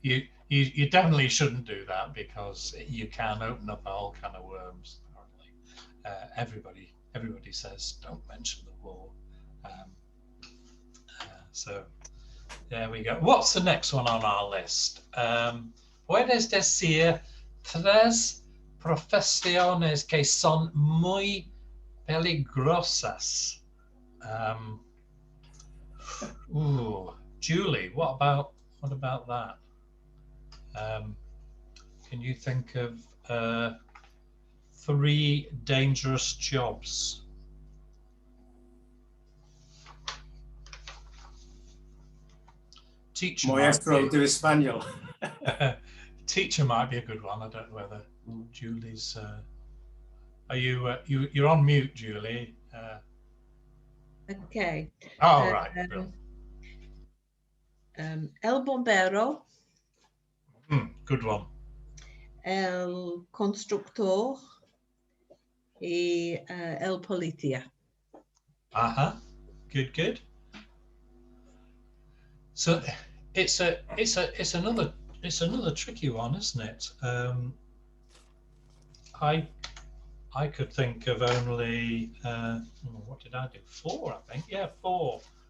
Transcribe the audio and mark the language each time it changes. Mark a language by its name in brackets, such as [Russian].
[English] You definitely shouldn't do that because you can open up a whole can of worms. Apparently, everybody says don't mention the war. So there we go. What's the next one on our list? [Spanish] Puedes decir 3 profesiones que son muy peligrosas. [English] Ooh, Julie, what about that? Can you think of 3 dangerous jobs? Teacher [Spanish] Maestro de Español. [English] Teacher might be a good one. I don't know whether Julie's. Are you? You're on mute, Julie. Okay. Oh, right. [Spanish] El bombero. [English] Good one. [Spanish] El constructor y el policía. [English] Good. So it's another tricky one, isn't it? I could think of only what did I do? 4, I think. Yeah, 4.